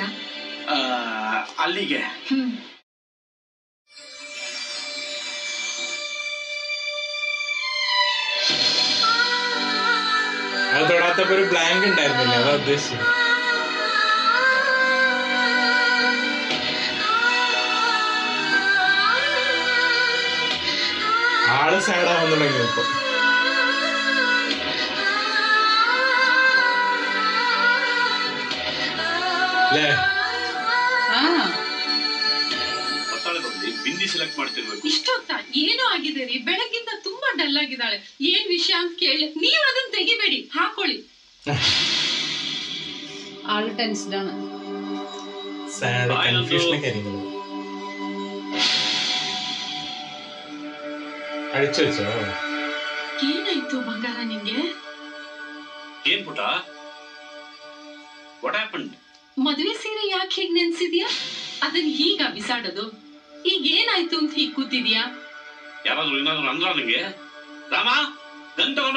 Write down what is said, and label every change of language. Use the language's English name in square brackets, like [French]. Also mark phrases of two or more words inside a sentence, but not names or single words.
[Kannada] ಅಲ್ಲಿಗೆ [Malayalam] തൊടാത്തപ്പോ ഒരു ബ്ലാങ്ക് ഉണ്ടായിരുന്നില്ല, അതാ ഉദ്ദേശിച്ചത്. ആള് സാഡാവാൻ തുടങ്ങി ഇപ്പൊ. ಅല്ലേ? [Kannada] ಬಿಂದಿ ಸೆಲೆಕ್ಟ್ ಮಾಡ್ತಿರ್ಬೇಕು. ಇಷ್ಟೊತ್ತ ಏನೋ ಆಗಿದೆ ರೀ, ಬೆಳಗ್ಗಿಂದ ತುಂಬಾ ಡಲ್ ಆಗಿದ್ದಾಳೆ. ಏನ್ ವಿಷಯ ಅಂತ ಕೇಳಿ ನೀವ್ ಅದನ್ನ ತೆಗಿಬೇಡಿ, ಹಾಕೊಳ್ಳಿ. [Malayalam] ആള് ടെൻസ്ഡ് ആണ്. [English] sad confusion [Malayalam] കാര്യങ്ങൾ ಅಡಿಚು വെച്ചോ. [Kannada] ಏನಾಯ್ತು ಬಂಗಾರ ನಿಂಗೆ? ಏನ್ ಪುಟ, [English] what happened? [Kannada] ಮದುವೆ ಸೀರೆ ಯಾಕೆ ಹೀಗ್ ನೆನ್ಸಿದ್ಯಾ? ಅದನ್ನ ಹೀಗ ಬಿಸಾಡೋದು? ಈಗ ಏನಾಯ್ತು ಅಂತ ಹೀಗ್ ಕೂತಿದ್ಯಾ? ಯಾರಾದ್ರೂ ಏನಾದ್ರು ಅಂದ್ರ ನಿಂಗೆ? ರಾಮ ಗನ್ ತಗೊಂಡ